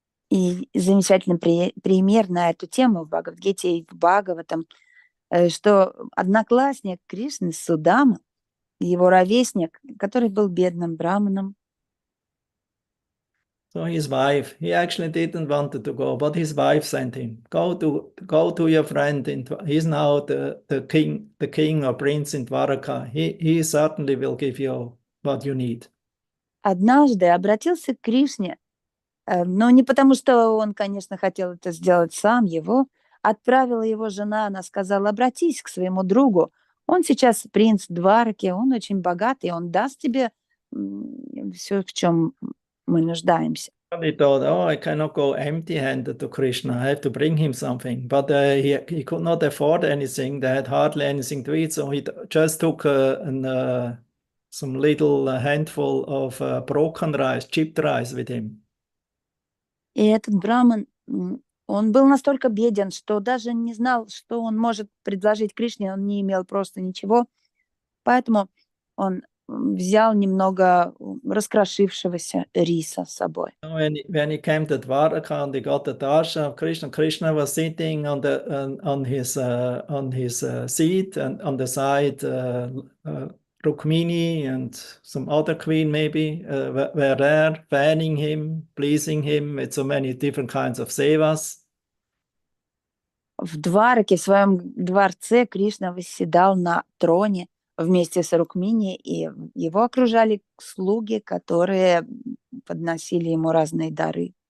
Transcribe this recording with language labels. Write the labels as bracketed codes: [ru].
[ru] И замечательный пример на эту тему в Бхагавадгите и в Бхагаватам, что одноклассник Кришны Судама, его ровесник, который был бедным браманом. [en] So his wife, he actually didn't want to go, but his wife sent him. Go to your friend. He's now the king or prince in Dwaraka. He certainly will give you what you need. [ru] Однажды обратился к Кришне, но не потому, что он, конечно, хотел это сделать сам, его отправила его жена, она сказала, обратись к своему другу, он сейчас принц Двараки, он очень богатый, он даст тебе все, в чем мы нуждаемся. [en] He thought, I cannot go empty-handed to Krishna. I have to bring him something. But he could not afford anything. They had hardly anything to eat, so he just took some little handful of broken rice, chipped rice with him. [ru] И этот браман, он был настолько беден, что даже не знал, что он может предложить Кришне, он не имел просто ничего. Поэтому он взял немного раскрошившегося риса с собой. [en] When he came to Dwaraka and he got the darshan of Krishna, Krishna was sitting on his seat, and on the side Rukmini and some other queen maybe were there, fanning him, pleasing him with so many different kinds of sevas. [ru] В Двараке, в своем дворце, Кришна восседал на троне вместе с Рукмини, и его окружали слуги, которые подносили ему разные дары.